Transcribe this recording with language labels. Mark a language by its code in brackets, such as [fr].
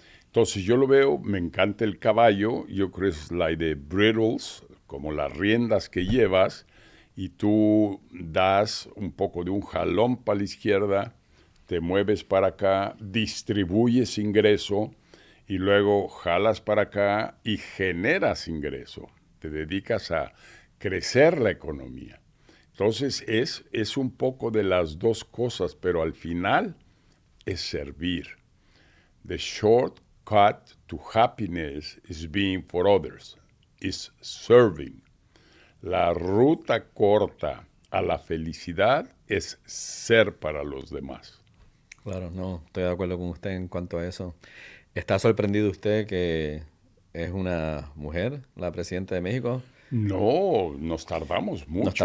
[es] Entonces yo lo veo, me encanta el caballo, yo creo que es la de bridles, como las riendas que llevas, y tú das un poco de un jalón para la izquierda, te mueves para acá, distribuyes ingreso, y luego jalas para acá y generas ingreso. Te dedicas a crecer la economía. Entonces es un poco de las dos cosas, pero al final es servir. [en] The shortcut to happiness is being for others, is serving. [es] La ruta corta a la felicidad es ser para los demás. Claro, no, estoy de acuerdo con usted en cuanto a eso. ¿Está sorprendido usted que es una mujer la presidenta de México? No, nos tardamos mucho.